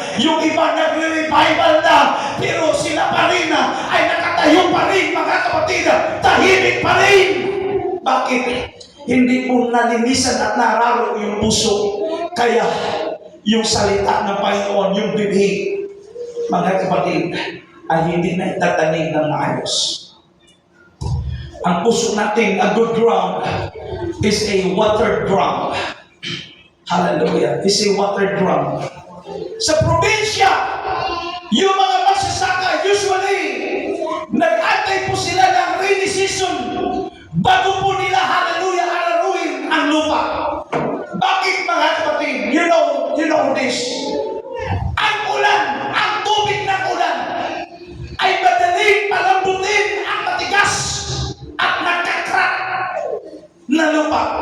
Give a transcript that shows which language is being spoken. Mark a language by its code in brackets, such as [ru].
[tl] Yung iba nagre-revival na, pero sila pa rin ay nakatayo pa rin, mga kapatid, tahimik pa rin. Bakit? Hindi po nalinisan at nararo yung puso. Kaya yung salita ng Panginoon, yung bibig, mga kapatid, ay hindi na itatanig ng maayos. Ang puso natin, [en] a good ground, is a watered ground. Hallelujah. Is a watered ground. [tl] Sa probinsya, yung mga magsasaka, usually, nag-antay po sila ng rainy season bago po nila, hallelujah, araruin ang lupa. Bakit, mga kapatid? [en] You know this. [tl] Ang ulan, ang tubig ng ulan, ay madaling palambutin ang matigas at nagkakrak na lupa.